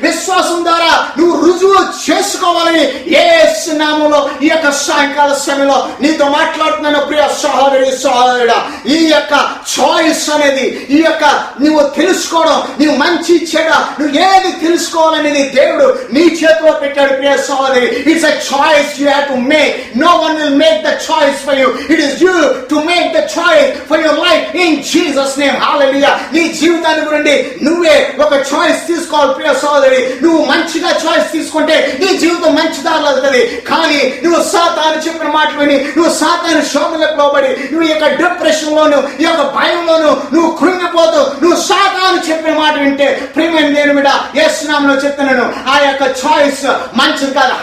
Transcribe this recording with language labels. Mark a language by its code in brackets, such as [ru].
[te] విశ్వాసం ద్వారా నువ్వు రుజువు చేసుకోవాలని యేసు నామములో ఈ యొక్క సాయంకాల సమయంలో నీతో మాట్లాడుతున్నాను. ప్రియ సహోదరి సహోదరుడా, ఈ యొక్క చాయిస్ అనేది, ఈ యొక్క నువ్వు తెలుసుకోవడం, నువ్వు మంచి చెడ, నువ్వు ఏది తెలుసుకోవాలనేది దేవుడు నీ చేతిలో పెట్టాడు. ప్రియ సహోదరి, [en] It's a choice you have to make. No one will make the choice for you. It is you to make the choice for your life in Jesus name. Hallelujah. [te] నీ జీవితాన్ని గురించి నువ్వే ఒక చాయిస్ తీసుకోవాలి. ప్రియ సోదరి, నువ్వు మంచిగా చాయిస్ తీసుకుంటే నీ జీవితం మంచి దారిలో వెళ్తుంది. కానీ నువ్వు సాతాను చెప్పిన మాటలు విని, నువ్వు సాతాను శోధనలకు లోబడి, నువ్వు ఈ యొక్క డిప్రెషన్ లోను, ఈ యొక్క భయంలోను నువ్వు కృంగిపోతూ, నువ్వు సాతాను చెప్పిన మాట వింటే, ప్రియమైన దేవుని బిడ్డ, యేసు నామములో చెప్తున్నాను, ఆ యొక్క చాయిస్ మంచిది కాదు.